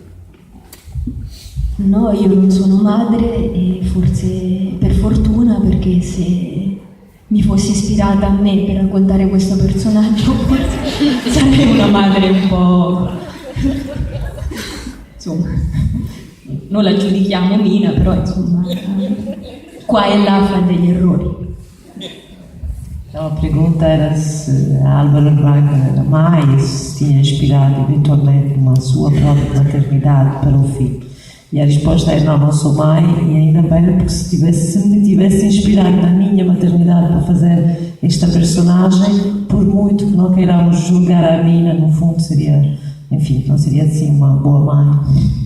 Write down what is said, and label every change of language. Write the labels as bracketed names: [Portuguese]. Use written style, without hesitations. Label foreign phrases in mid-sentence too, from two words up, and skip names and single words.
[Italian] No, io non sono madre, e forse per fortuna, perché se mi fossi ispirata a me per raccontare questo personaggio forse sarei una madre un po'... insomma, non la giudichiamo Mina, però insomma qua e là fa degli errori. [Portuguese] Então a pergunta era se a Álvaro Braga era mãe, se tinha inspirado eventualmente uma sua própria maternidade para o filme. E a resposta é não sou mãe, e ainda bem, porque se me tivesse inspirado na minha maternidade para fazer esta personagem, por muito que não queiramos julgar a Mina, no fundo seria, enfim, não seria assim uma boa mãe.